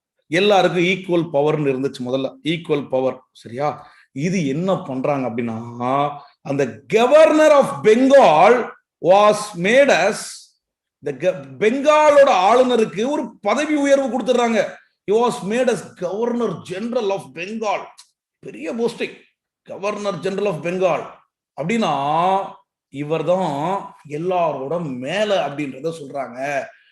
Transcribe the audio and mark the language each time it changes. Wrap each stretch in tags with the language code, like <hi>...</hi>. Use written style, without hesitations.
<ta>எல்லாருக்கும் ஈக்குவல் பவர்னு இருந்துச்சு முதல்ல, ஈக்குவல் பவர். சரியா? இது என்ன பண்றாங்க அப்படின்னா, அந்த</ta> <en>governor of Bengal was made as</en> <ta>பெங்காலோட ஆளுநருக்கு ஒரு பதவி உயர்வு கொடுத்துறாங்க.</ta> <en>he was made as governor general of bengal.</en> <ta>பெரிய posting, governor general of Bengal. அப்படின்னா இவர் தான் எல்லாரோட மேல அப்படின்றத சொல்றாங்க.</ta>